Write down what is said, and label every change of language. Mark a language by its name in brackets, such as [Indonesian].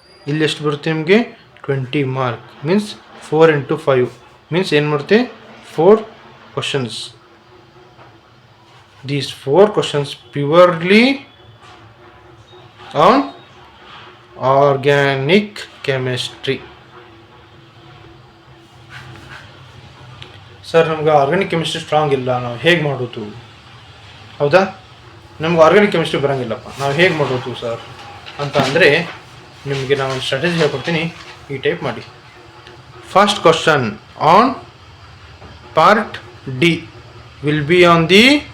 [Kannada] ಇಲ್ಲಿ ಎಷ್ಟು ಬರುತ್ತೆ ನಿಮಗೆ, 20 ಮಾರ್ಕ್, ಮೀನ್ಸ್ 4 into 5 ಮೀನ್ಸ್ ಏನು ಮಾಡುತ್ತೆ, 4 questions. [English] These 4 questions purely on organic chemistry. [Kannada] Sir, ನಮ್ಗೆ ಆರ್ಗ್ಯಾನಿಕ್ ಕೆಮಿಸ್ಟ್ರಿ ಸ್ಟ್ರಾಂಗ್ ಇಲ್ಲ, ನಾವು ಹೇಗೆ ಮಾಡೋದು? ಹೌದಾ, ನಮ್ಗೆ ಆರ್ಗ್ಯಾನಿಕ್ ಕೆಮಿಸ್ಟ್ರಿ ಬರೋಂಗಿಲ್ಲಪ್ಪ, ನಾವು ಹೇಗೆ ಮಾಡೋದು ಸರ್ ಅಂತ ಅಂದರೆ ನಿಮಗೆ ನಾನು ಸ್ಟ್ರಾಟಜಿ ಹೇಳ್ಕೊಡ್ತೀನಿ. ಈ ಟೈಪ್ ಮಾಡಿ. [English] first question on part D will be on the